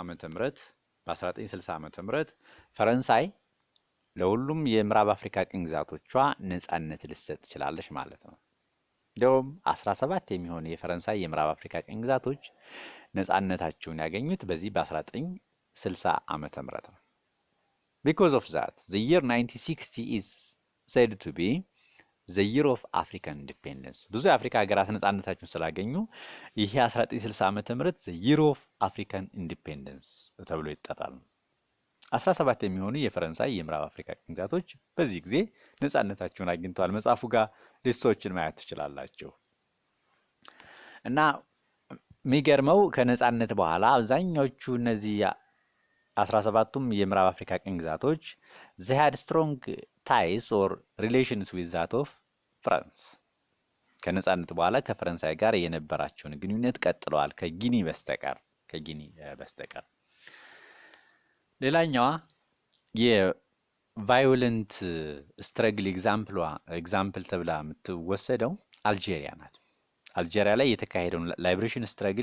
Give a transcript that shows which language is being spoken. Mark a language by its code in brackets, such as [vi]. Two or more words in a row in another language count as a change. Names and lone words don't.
[am] ዓመተ ምህረት ፈረንሳይ ለሁሉም የምዕራብ አፍሪካ ቅኝ ግዛቶቿ ነፃነት ልትሰጥ ትችላለች ማለት ነው። እንደውም 17 የሚሆኑ የፈረንሳይ የምዕራብ አፍሪካ ቅኝ ግዛቶች ነፃነታቸውን ያገኙት በዚህ በ1960 ዓመተ ምህረት ነው። [en] because of that the year 1960 is said to be the year of African independence [am] ብዙ የአፍሪካ ሀገራት ነፃነታቸውን ስላገኙ ይሄ 1960 ዓመተ ምህረት [en] the year of African independence [am] ተብሎ ይጠራል። 17 የሚሆኑ የፈረንሳይ የምዕራብ አፍሪካ ቅኝ ግዛቶች በዚህ ጊዜ ነፃነታቸውን አግኝተዋል። መጽሐፉ ጋር ሊስቶችን ማየት ትችላላችሁ። እና የሚገርመው ከነፃነት በኋላ አብዛኛዎቹ እነዚህ 17ቱም የምዕራብ አፍሪካ ቅኝ ግዛቶች [en] they had strong ties or relations with that of France [am] ከነፃነት በኋላ ከፈረንሳይ ጋር የነበራቸውን ግንኙነት ቀጥለዋል ከጊኒ በስተቀር ሌላኛዋ [en] violent struggle example [am] ተብላ የምትወሰደው አልጄሪያ ናት። አልጄሪያ ላይ የተካሄደውን [en] liberation struggle